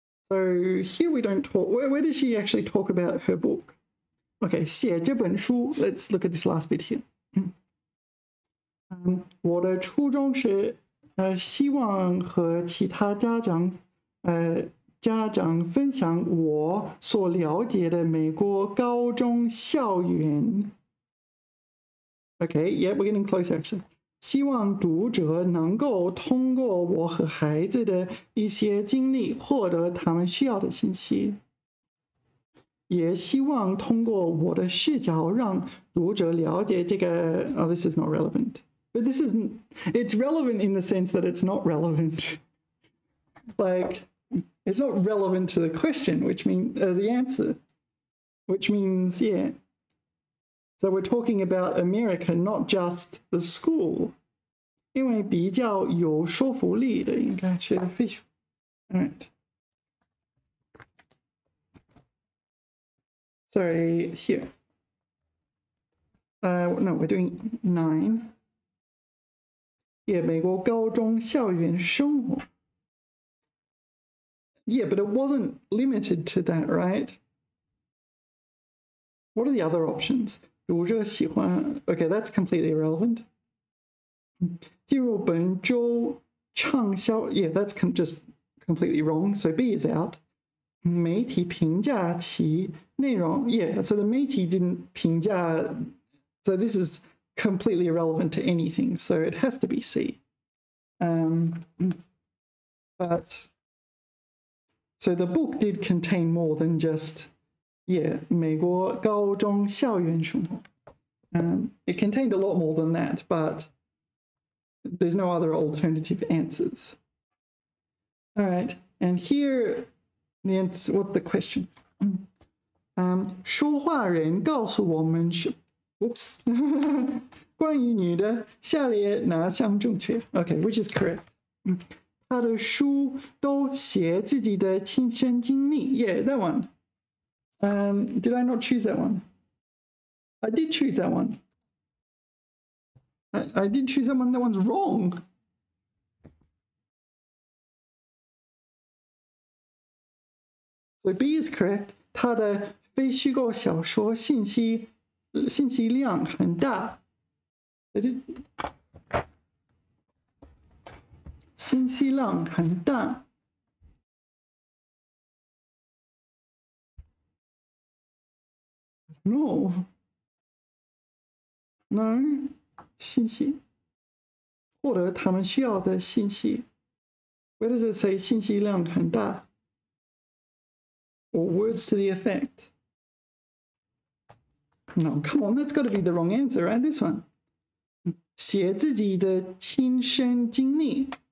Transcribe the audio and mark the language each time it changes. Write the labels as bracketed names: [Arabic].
[English] So here we don't talk. Where does she actually talk about her book? Okay, [Chinese] 写这本书. [English] Let's look at this last bit here. [Chinese] 我的初衷是希望和其他家长分享我所了解的美国高中校园. [English] Okay, yeah, we're getting closer actually. [Chinese] 希望读者能够通过我和孩子的一些经历获得他们需要的信息，也希望通过我的视角让读者了解这个。 [English] Oh, this is not relevant. But this isn't. It's relevant in the sense that it's not relevant. Like, it's not relevant to the question, which means the answer, which means, yeah. So we're talking about America, not just the school. [Chinese] 因为比较有说服力的应该是 visual. [English] All right. Sorry, here. No, we're doing 9. [Chinese] Yeah, 美国高中校园生活. [English] Yeah, but it wasn't limited to that, right? What are the other options? [Chinese] 读者喜欢. [English] Okay, that's completely irrelevant. [Chinese] 进入本周畅销. [English] Yeah, that's just completely wrong. So B is out. [Chinese] 媒体评价其内容. [English] Yeah, so the 媒体 didn't 评价. So this is completely irrelevant to anything. So it has to be C. But so the book did contain more than just, yeah, [Chinese] 美国高中校园生活. [English] It contained a lot more than that, but there's no other alternative answers. All right, and here, what's the question? [Chinese] 说话人告诉我们是 Oops. 关于你的下列哪项正确? [English] Okay, which is correct? [Chinese] 他的书都写自己的亲身经历. [English] Yeah, that one. Did I not choose that one? I did choose that one. I did choose that one. That one's wrong. So B is correct. [Chinese] 它的非虚构小说信息量很大。信息量很大。 No， 信息获得他们需要的信息。 [English] Where does it say [Chinese] 信息量很大 [English] ？Or words to the effect? No, come on, that's got to be the wrong answer, right? This one. [Chinese] 写自己的亲身经历。